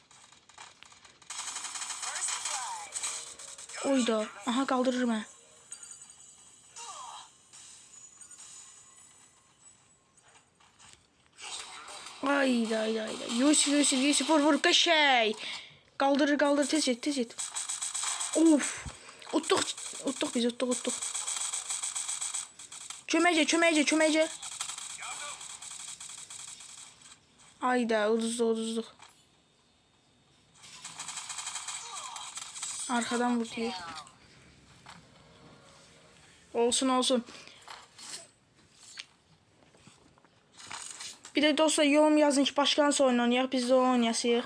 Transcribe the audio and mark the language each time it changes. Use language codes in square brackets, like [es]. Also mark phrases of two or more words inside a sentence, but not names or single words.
[az] Oyda. Aha, qaldırır mən. Ayda. Yusuf vur qəşəng. Qaldırır, tez et. Of. Utduq biz. Köməkcə. Ayda, uduzduq. [tr] Arkadan vurdu. [az] Olsun. [tr] Bir de dostlar yorum yazın ki başka nasıl oyun oynayaq, biz de oynayasıyıq.